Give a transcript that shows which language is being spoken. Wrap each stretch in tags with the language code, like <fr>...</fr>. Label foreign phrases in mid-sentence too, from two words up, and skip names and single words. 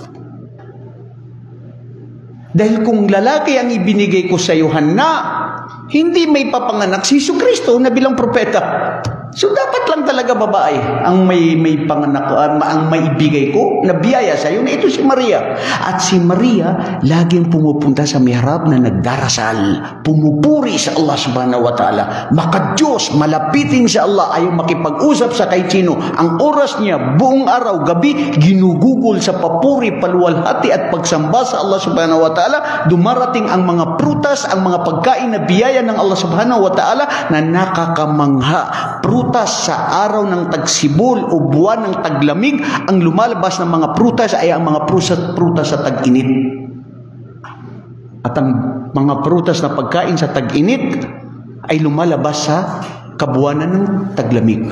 <tl>Dahil kung lalaki ang ibinigay ko sa iyo, Hanna, hindi may papanganak si Jesucristo na bilang propeta. So dapat lang talaga babae ang may panganak, ang maibigay ko na biyaya sa iyo na ito si Maria. At si Maria laging pumupunta sa mihrab na nagdarasal, pumupuri sa Allah</tl> <ar>سبحانه وتعالى,</ar> <tl>maka-Diyos, malapitin sa Allah, ayaw makipag-usap sa kahit sino. Ang oras niya buong araw, gabi, ginugugol sa papuri, paluwalhati at pagsamba sa Allah</tl> <ar>سبحانه وتعالى.</ar> <tl>Dumarating ang mga prutas, ang mga pagkain na biyaya ng Allah</tl> <ar>سبحانه وتعالى</ar> <tl>na nakakamangha. Prutas sa araw ng tagsibol o buwan ng taglamig, ang lumalabas ng mga prutas ay ang mga prutas sa tag-init. At ang mga prutas na pagkain sa tag-init ay lumalabas sa kabuwanan ng taglamig.</tl>